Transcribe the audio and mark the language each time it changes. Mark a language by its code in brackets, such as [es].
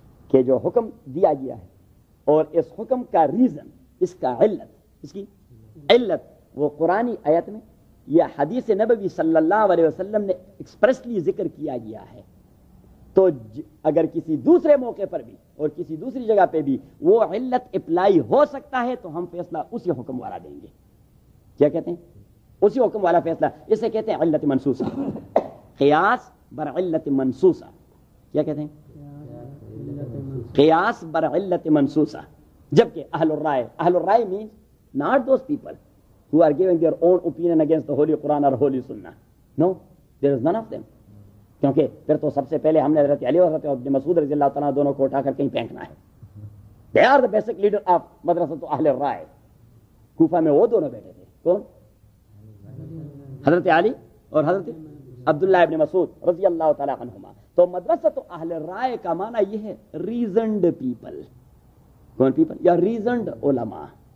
[ur] کہ جو حکم دیا گیا ہے اور اس حکم کا ریزن, اس کا علت, اس کی علت وہ قرآن آیت میں یا حدیث نبوی صلی اللہ علیہ وسلم نے ایکسپریسلی ذکر کیا گیا ہے, تو اگر کسی دوسرے موقع پر بھی اور کسی دوسری جگہ پہ بھی وہ علت اپلائی ہو سکتا ہے تو ہم فیصلہ اسی حکم والا دیں گے. کیا کہتے ہیں؟ اسی حکم والا فیصلہ. اسے کہتے ہیں علت منصوصہ, قیاس بر علت منصوصہ. کیا کہتے ہیں؟ قیاس بر علت منصوصہ. [en] جبکہ اہل الرائے, اہل الرائے means not those people who are giving their own opinion against the Holy Quran or Holy Sunnah. No, there is none of them. [ur] کیونکہ پھر تو سب سے پہلے ہم نے حضرت علی اور حضرت ابن مسعود رضی اللہ تعالیٰ دونوں کو اٹھا کر کہیں پھینکنا ہے. [en] They are the basic leader of مدرسۃ اہل رائے. [ur] کوفہ میں وہ دونوں بیٹھے تھے, کون؟ حضرت علی اور حضرت عبداللہ ابن مسعود رضی اللہ تعالیٰ عنہما. تو مدرسۃ اہل رائے کا معنی یہ ہے ریزنڈ پیپل. کون پیپل؟ یا ریزنڈ علماء.